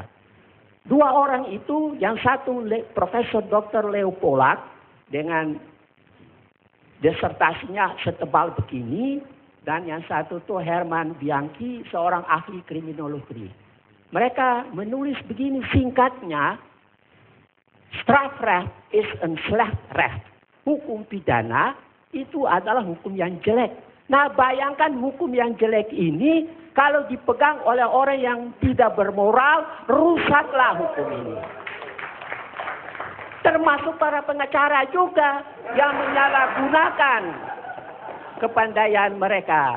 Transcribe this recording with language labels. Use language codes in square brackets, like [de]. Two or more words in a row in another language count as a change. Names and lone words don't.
[id] 2 orang itu, yang satu Profesor Dr. Leo Polak dengan disertasinya setebal begini, dan yang satu tuh Herman Bianchi, seorang ahli kriminologi. Mereka menulis begini singkatnya, [nl] strafrecht is een slecht recht. [id] Hukum pidana itu adalah hukum yang jelek. Nah, bayangkan hukum yang jelek ini kalau dipegang oleh orang yang tidak bermoral, rusaklah hukum ini. Termasuk para pengacara juga yang menyalahgunakan kepandaian mereka.